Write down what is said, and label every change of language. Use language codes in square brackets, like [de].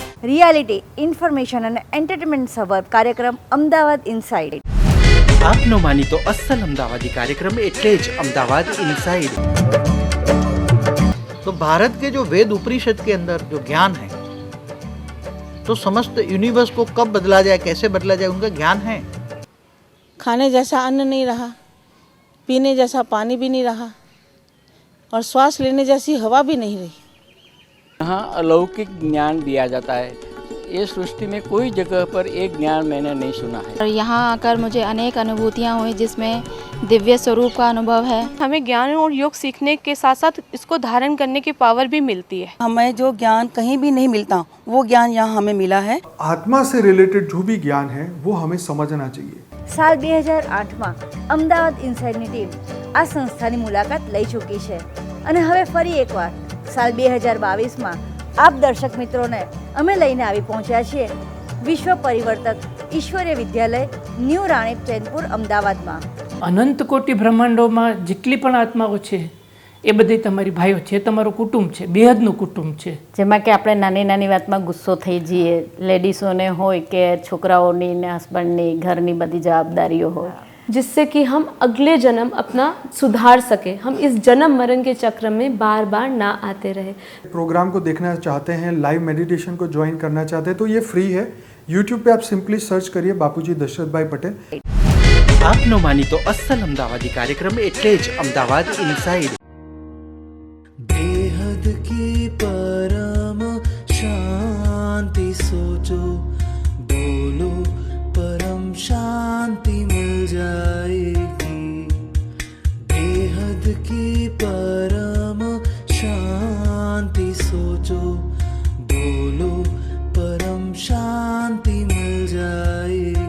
[gu] Reality, information અને entertainment સભર કાર્યક્રમ અમદાવાદ ઇનસાઇડ. આપનો માનીતો અસલ अमदावादी कार्यक्रम એટલે જ अमदावाद इनसाइड. [hi] तो भारत के जो वेद उपनिषद के अंदर जो ज्ञान है, तो समस्त यूनिवर्स को कब बदला जाए, कैसे बदला जाए, उनका ज्ञान है. खाने जैसा अन्न नहीं रहा, पीने जैसा पानी भी नहीं रहा और श्वास लेने जैसी हवा भी नहीं रही. यहाँ अलौकिक ज्ञान दिया जाता है. ये सृष्टि में कोई जगह पर एक ज्ञान मैंने नहीं सुना है. और यहाँ आकर मुझे अनेक अनुभूतियाँ हुई जिसमें दिव्य स्वरूप का अनुभव है. हमें ज्ञान और योग सीखने के साथ साथ इसको धारण करने की पावर भी मिलती है. हमें जो ज्ञान कहीं भी नहीं मिलता वो ज्ञान यहाँ हमें मिला है. आत्मा से रिलेटेड जो भी ज्ञान है वो हमें समझना चाहिए. [gu] સાલ 2008માં અમદાવાદ ઇનસાઇડની ટીમ આ સંસ્થાની મુલાકાત લઈ ચૂકી છે અને હવે ફરી એકવાર સાલ 2022માં આપ દર્શક મિત્રોને અમે લઈને આવી પહોંચ્યા છીએ વિશ્વ પરિવર્તક ઈશ્વરીય વિદ્યાલય ન્યૂ રાણીપ ચેનપુર અમદાવાદમાં. અનંત કોટી બ્રહ્માંડોમાં જેટલી પણ આત્માઓ છે એ બધી તમારી ભાઈઓ છે, તમારું કુટુંબ છે, બેહદનું કુટુંબ છે. જેમાં કે આપણે નાની નાની વાતમાં ગુસ્સો થઈ જઈએ, લેડીઝોને હોય કે છોકરાઓની ને હસબન્ડની ઘરની બધી જવાબદારીઓ હોય, [hi] जिससे कि हम अगले जन्म अपना सुधार सके, हम इस जन्म मरण के चक्र में बार बार ना आते रहे. प्रोग्राम को देखना चाहते हैं, लाइव मेडिटेशन को ज्वाइन करना चाहते हैं तो ये फ्री है. यूट्यूब पे आप सिंपली सर्च करिए बापूजी दशरथ भाई पटेल. [gu] આપનો માનીતો અસલ अमदावादी कार्यक्रम એટલે જ अमदावाद इनसाइड. [hi] बेहद की परम शांति सोचो, बोलो परम शांति मिल जाएगी. बेहद की परम शांति सोचो, बोलो परम शांति मिल जाएगी.